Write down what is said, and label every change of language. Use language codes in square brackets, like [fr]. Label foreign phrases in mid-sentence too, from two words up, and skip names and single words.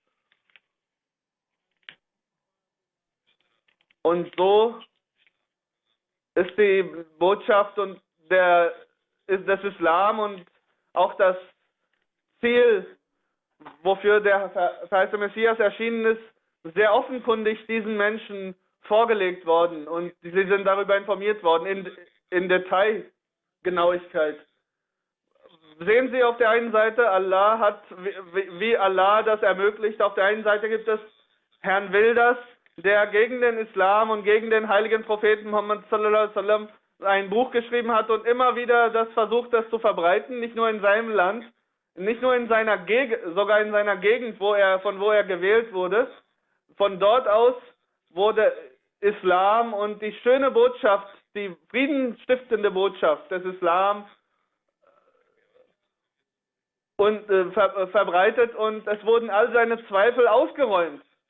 [de] Und so ist die Botschaft des Islam und auch das Ziel, wofür der verheißene Messias erschienen ist, sehr offenkundig diesen Menschen vorgelegt worden, und sie sind darüber informiert worden in Detailgenauigkeit. Sehen Sie auf der einen Seite, Allah hat, wie Allah das ermöglicht, auf der einen Seite gibt es Herrn Wilders, der gegen den Islam und gegen den heiligen Propheten Muhammad [ar] صلى الله عليه وسلم [de] ein Buch geschrieben hat und immer wieder das versucht, das zu verbreiten, nicht nur in seinem Land, nicht nur in seiner Gegend, sogar in seiner Gegend, von wo er gewählt wurde. Von dort aus wurde Islam und die schöne Botschaft, die friedenstiftende Botschaft des Islam verbreitet, und es wurden all seine Zweifel ausgeräumt.